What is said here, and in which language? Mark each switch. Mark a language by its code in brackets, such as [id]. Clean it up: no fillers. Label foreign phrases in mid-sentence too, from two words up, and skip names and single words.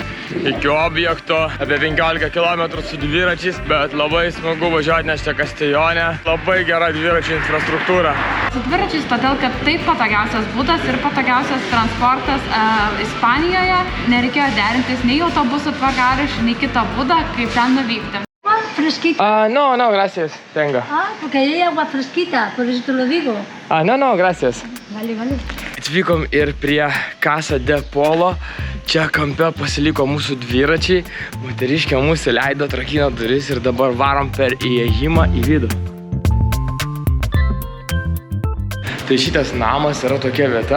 [lt] Iki objekto apie 15 km su dviračiais, bet labai smagu važiuoti, nes čia Kastellone labai gera dviračių infrastruktūra. Su dviračiais todėl, kad tai patogiausias būdas ir patogiausias transportas Ispanijoje. Nereikėjo derintis nei autobusų tvarkaraščių, nei kito būdą, kaip ten nuvykti. [es] ¿Fresquita? No, gracias, tengo. Porque hay agua fresquita, por eso te lo digo. No, gracias. Vale. [lt] Atvykom ir prie Casa de Polo. Čia kampe pasiliko mūsų dviračiai. Moteriškė mūsų leido, atrakino duris ir dabar varom per įėjimą į vidų. Tai šitas namas yra tokia vieta.